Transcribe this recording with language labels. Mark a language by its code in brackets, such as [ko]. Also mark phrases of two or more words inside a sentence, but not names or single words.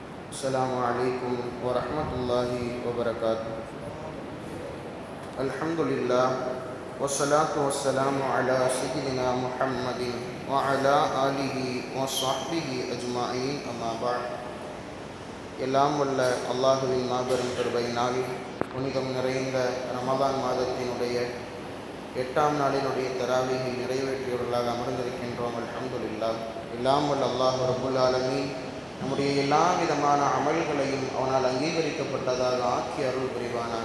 [ar] السلام عليكم ورحمة الله وبركاته. الحمد لله والصلاة والسلام على سيدنا محمد وعلى آله وصحبه أجمعين أما بعد. [ta] எல்லாம் வல்ல அல்லாஹுவின் மாபெரும் கிருபையினால் புனிதம் நிறைந்த ரமதான் மாதத்தினுடைய 8ஆம் நாளினுடைய தராவீஹை நிறைவேற்றியவர்களாக அமர்ந்திருக்கின்றோம். அல்ஹம்துலில்லாஹ். எல்லாம் வல்ல [ar] الله رب العالمين [ta] நம்முடைய எல்லா விதமான அமல்களையும் அவனால் அங்கீகரிக்கப்பட்டதாக ஆக்கி அருள் புரிவானாக.